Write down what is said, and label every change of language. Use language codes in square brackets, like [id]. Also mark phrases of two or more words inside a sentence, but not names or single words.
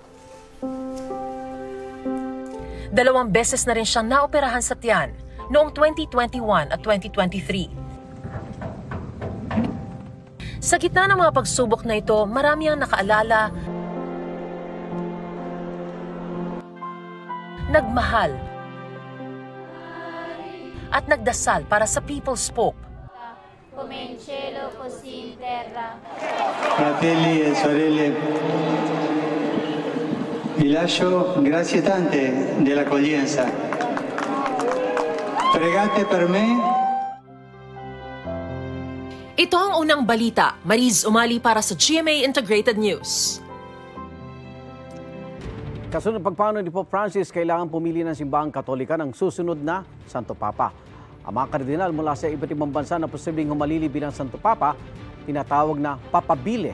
[tl] 2 beses na rin siyang naoperahan sa tiyan noong 2021 at 2023. Sa gitna ng mga pagsubok na ito, marami ang nakaalala, nagmahal, at nagdasal para sa People's Pope. [it] Come in cielo, così in terra. Fratelli e sorelle, vi lascio grazie tante dell'accoglienza. Pregate per me. [tl] Ito ang unang balita. Mariz Umali para sa GMA Integrated News. Kasunod ng pagpanaw ni Pope Francis, kailangan pumili ng simbahang Katolika ng susunod na Santo Papa. Ang mga kardinal mula sa iba't ibang bansa na posibleng humalili bilang Santo Papa, tinatawag na papabile.